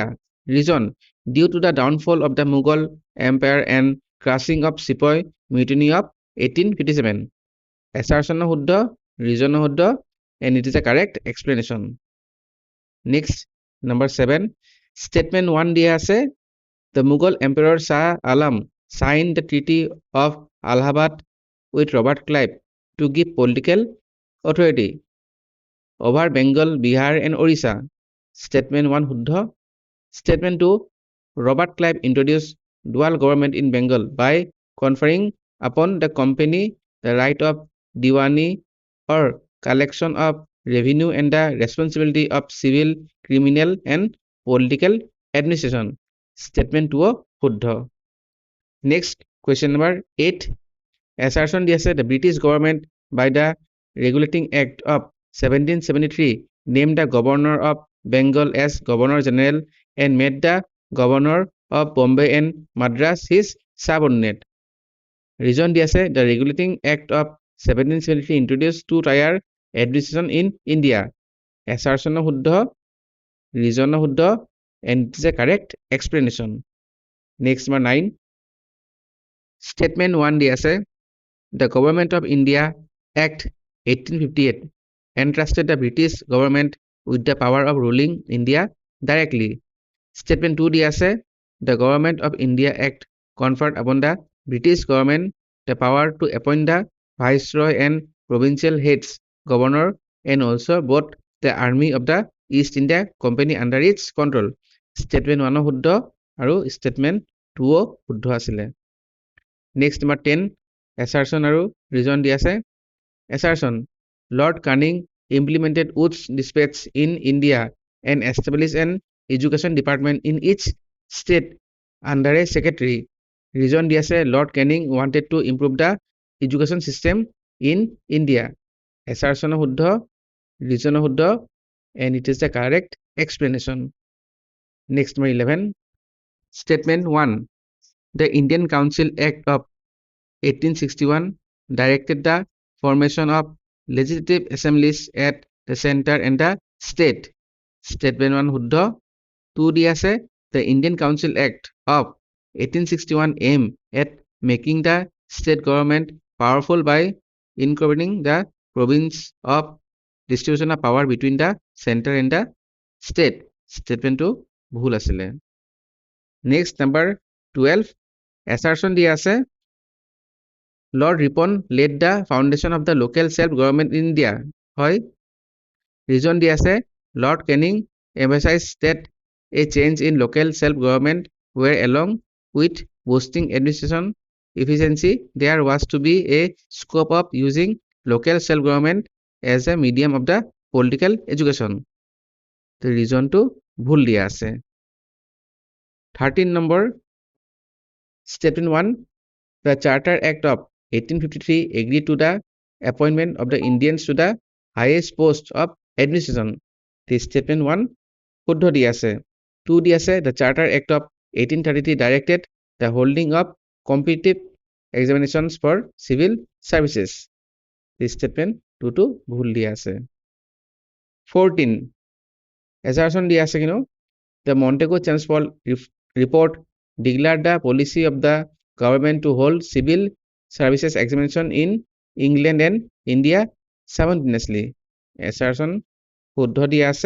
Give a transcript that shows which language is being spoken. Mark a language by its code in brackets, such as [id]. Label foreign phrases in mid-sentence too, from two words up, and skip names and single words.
[en] Reason due to the downfall of the Mughal Empire and crushing of Sepoy mutiny of 1857. Assertion শুদ্ধ, reason শুদ্ধ, and it is a correct explanation. Next, number 7. Statement 1 [as] দিয়া আছে [en] the Mughal Emperor Shah Alam signed the Treaty of Allahabad with Robert Clive to give political authority over Bengal, Bihar, and Orissa. [as] Statement 1 শুদ্ধ. [en] Statement 2 Robert Clive introduced dual government in Bengal by conferring upon the company the right of diwani or collection of revenue and the responsibility of civil, criminal, and political administration. Statement 2 শুদ্ধ. Next, question number 8. Assertion [as] দিয়া আছে [en] the British government by the Regulating Act of 1773 named the governor of Bengal as Governor General and made the governor of Bombay and Madras his subordinate. Reason [as] দিয়া আছে [en] the Regulating Act of 1773 introduced two-tier administration in India. Assertion শুদ্ধ, reason শুদ্ধ, and it is a correct explanation. Next, number 9. Statement 1 [as] দিয়া আছে [en] the Government of India Act 1858 entrusted the British government with the power of ruling India directly. Statement 2 [as] দিয়া আছে [en] the Government of India Act conferred upon the British government the power to appoint the viceroy and provincial heads, governor, and also both the army of the East India Company under its control. [as] Statement 1 শুদ্ধ আৰু statement 2 শুদ্ধ আছিলে. [en] Next, number 10. Assertion আৰু reason [as] দিয়া আছে [en] assertion Lord Canning implemented Wood's dispatch in India and established an education department in each state under a secretary. Reason [as] দিয়া আছে [en] Lord Canning wanted to improve the education system in India. Assertion শুদ্ধ, reason শুদ্ধ, and it is the correct explanation. Next, number 11. Statement 1. The Indian Council Act of 1861 directed the formation of legislative assemblies at the center and the state. [as] Statement 1 শুদ্ধ. [en] 2 [as] দি আছে [en] the Indian Council Act of 1861 aim at making the state government powerful by incorporating the province of distribution of power between the center and the state. [as] Statement 2 ভুল আছিলে. [en] Next, number 12. Assertion [as] দি আছে [en] Lord Ripon laid the foundation of the local self-government in India. [as] হয়. [en] Reason [as] দি আছে [en] Lord Canning emphasized that a change in local self-government where along with boosting administration efficiency, there was to be a scope of using local self-government as a medium of the political education. The reason to [as] ভুল দিয়া আছে. [en] 13 number. Statement 1. The Charter Act of 1853 agreed to the appointment of the Indians to the highest post of administration. The statement [as] 1 শুদ্ধ দি আছে. [en] 2 [as] দি আছে [en] the Charter Act of 1833 directed the holding of competitive examinations for civil services. [as] The statement 2 to ভুল দি আছে. 14. [en] Assertion [as] দি আছে কিনো [en] the Montego Chelmsford report declared the policy of the government to hold civil services examination in England and India simultaneously. [as] Assertion শুদ্ধ দি আছে.